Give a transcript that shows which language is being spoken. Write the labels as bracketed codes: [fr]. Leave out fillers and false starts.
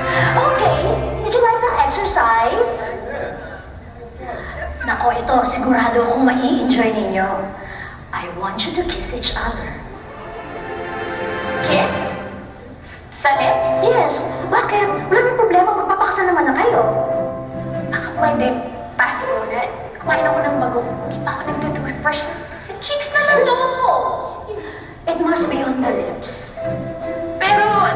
[en] Okay, did you like that exercise? [tl] Nako, ito, sigurado akong mai-enjoy ninyo. [en] I want you to kiss each other. [tl] Kiss? Sa lips? [en] Yes. [tl] Bakit? Wala nang problema. Magpapakasal naman na kayo. Baka pwede pass muna. Kumain ako ng bago. Hindi pa ako nagtutoothbrush. Sa cheeks na lang. [en] No! It must be on the lips. [tl] Pero,